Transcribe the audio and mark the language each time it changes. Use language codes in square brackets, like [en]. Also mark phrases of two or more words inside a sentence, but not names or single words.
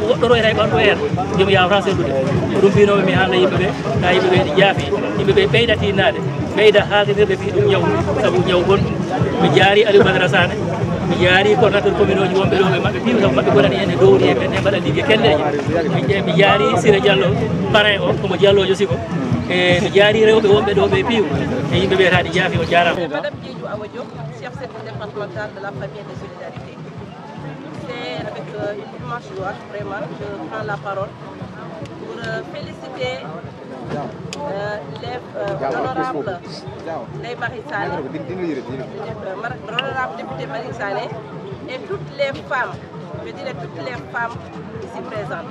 [ff] woɗɗoro e tay ɓanɗo hen joom yawata seddude ko ɗum mbinoɓe mi handa yimɓeɓe ha yimɓeɓe ɗi jaafi yimɓeɓe ɓeyda tinnade ɓeyda haaldedirde fi ɗum ñaw saabu ñaw gonɗum mi jaari Aliou Badara Sané mi jaari [fr] coordinateur commune [ff] oji wonɓe ɗo ɓe maɓɓe piiw sabu maɓɓe gonani en e dowri e ɓe mbaɗa liggue kelleji mi jaari Sira Diallo parrain o komo Diallojo siko e mi jaari rewɓe wonɓe ɗo ɓe piiw e yimɓe wiyataɗi jaafi o jarama. [fr] Madame Diédhiou Awa Diop, chef secteur départemental de la famille et de solidarité. C'est avec une immense joie, vraiment, je prends la parole pour féliciter les honorables Marie Sané, l'honorable député Marie Sané et toutes les femmes, je dirais toutes les femmes ici présentes.